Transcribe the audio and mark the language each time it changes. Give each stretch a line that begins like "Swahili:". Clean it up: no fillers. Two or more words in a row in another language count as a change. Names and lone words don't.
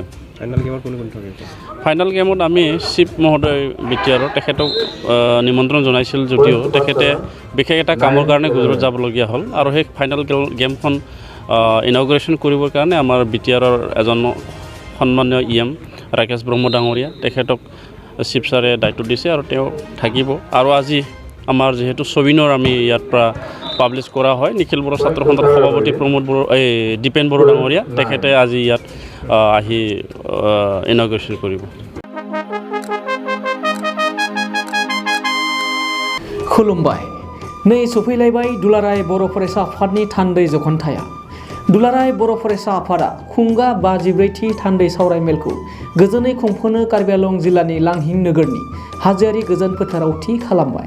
English: final game
Assamese: আমি চিফ মহোদয় বিটিআৰৰ তেখেতক নিমন্ত্ৰণ জনাইছিল যদিও তেখেতে বিশেষ এটা কামৰ কাৰণে গুজৰাট যাবলগীয়া হ'ল আৰু সেই
English: final game
Assamese: ইনগ্ৰেশ্যন কৰিবৰ কাৰণে আমাৰ বিটিআৰৰ এজন সন্মানীয় EM ৰাকেশ ব্ৰহ্ম ডাঙৰীয়া তেখেতক চিফ ছাৰে দায়িত্ব দিছে আৰু তেওঁ থাকিব। আৰু আজি আমাৰ যেহেতু ছবিনৰ আমি ইয়াৰ পৰা পাব্লিছ কৰা হয়, নিখিল বড়ো ছাত্ৰ সন্থাৰ সভাপতি প্ৰমোদ বড়ো দীপেন বড়ো ডাঙৰীয়া তেখেতে আজি ইয়াত আহি ইনগ্ৰেশ্যন কৰিব।
Bodo: खुलुमबाय। नै सफैलायबाय दुलाराय बर' फरायसा आफादनि थान्दै जखनथाया। दुलाराय बर' फरायसा आफादा खुंगा 53थि थान्दै सावरायमेलखौ गोजोनै खुंफुंनो कार्बि आंलं जिल्लानि लांहिं नोगोरनि हाजोआरि गोजोन फोथाराव थि खालामबाय।